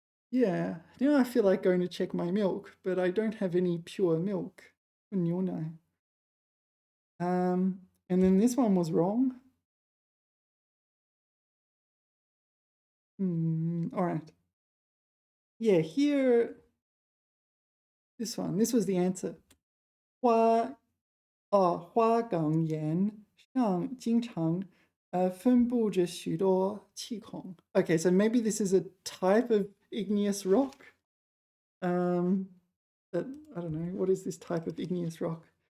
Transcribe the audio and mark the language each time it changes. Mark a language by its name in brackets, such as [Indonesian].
[English] Yeah, now I feel like going to check my milk, but I don't have any pure milk. [Chinese] 牛奶. [English] And then this one was wrong. All right. Yeah, here, this was the answer. [Chinese] 花岗岩上经常分布着许多气孔. [English] Okay, so maybe this is a type of igneous rock. That I don't know. What is this type of igneous rock?